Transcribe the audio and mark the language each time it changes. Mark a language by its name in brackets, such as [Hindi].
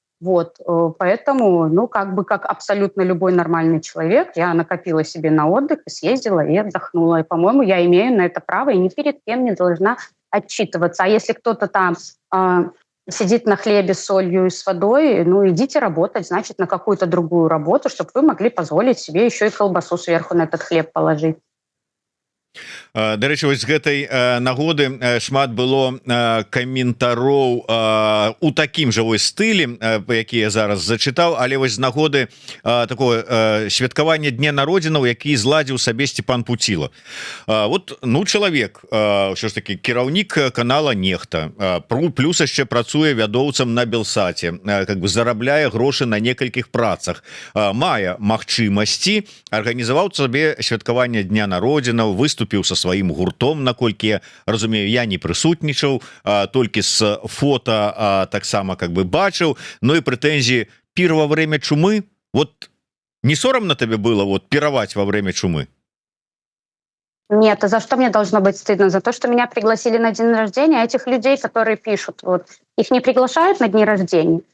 [Russian] Вот, поэтому, ну, как бы как абсолютно любой нормальный человек, я накопила себе на отдых и съездила и отдохнула. И, по-моему, я имею на это право и ни перед кем не должна отчитываться. А если кто-то там сидит на хлебе с солью и с водой, ну, идите работать, значит, на какую-то другую работу, чтобы вы могли позволить себе еще и колбасу сверху на этот хлеб положить. [Belarusian] Дарэчы, вось з гэтай нагоды шмат было каментароў у такім жа вось стылі, які я зараз зачытаў, але вось з нагоды такое святкавання дня народзінаў, які зладзіў сабе Степан Пуціла. Вот, ну, чалавек, ўсё ж таки кіраўнік канала Нехта, плюс яшчэ працуе вядоўцам на Белсаце, как бы зарабляе грошы на некалькіх працах, мае магчымасці, арганізаваў сабе святкаванне дня народзінаў, выступіў са сваім гуртом, наколькі я разумею, я не прысутнічаў, толькі з фота таксама как бы бачыў. Ну і прэтэнзіі: [Russian] пир во время чумы. Вот не соромно тебе было вот пировать во время чумы? Нет, а за что мне должно быть стыдно? За то, что меня пригласили на день рождения, а этих людей, которые пишут, вот, их не приглашают на дни рождения.